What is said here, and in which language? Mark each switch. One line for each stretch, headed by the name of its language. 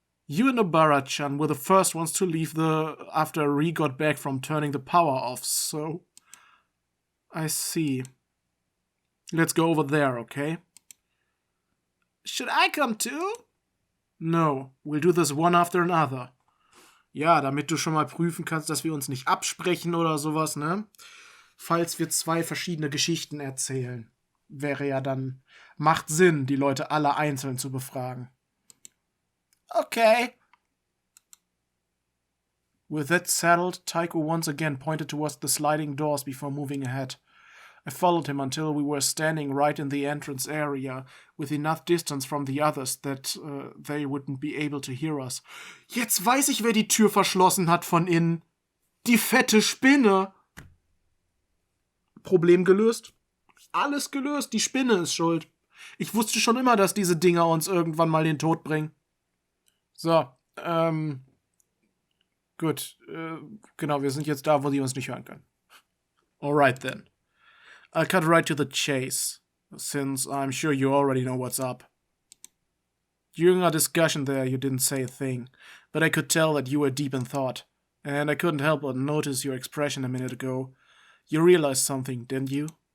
English: You and Nobara-chan were the first ones to leave after Rie got back from turning the power off, so... I see. Let's go over there, okay? Should I come too? No, we'll do this one after another.
German: Ja, damit du schon mal prüfen kannst, dass wir uns nicht absprechen oder sowas, ne? Falls wir zwei verschiedene Geschichten erzählen. Wäre ja dann... Macht Sinn, die Leute alle einzeln zu befragen. Okay.
English: With that settled, Taiko once again pointed towards the sliding doors before moving ahead. I followed him until we were standing right in the entrance area, with enough distance from the others that they wouldn't be able to hear us.
German: Jetzt weiß ich, wer die Tür verschlossen hat von innen. Die fette Spinne. Problem gelöst? Alles gelöst, die Spinne ist schuld. Ich wusste schon immer, dass diese Dinger uns irgendwann mal den Tod bringen. So, gut, genau, wir sind jetzt da, wo die uns nicht hören können.
English: Alright then. I'll cut right to the chase, since I'm sure you already know what's up. During our discussion there, you didn't say a thing, but I could tell that you were deep in thought, and I couldn't help but notice your expression a minute ago. You realized something, didn't you?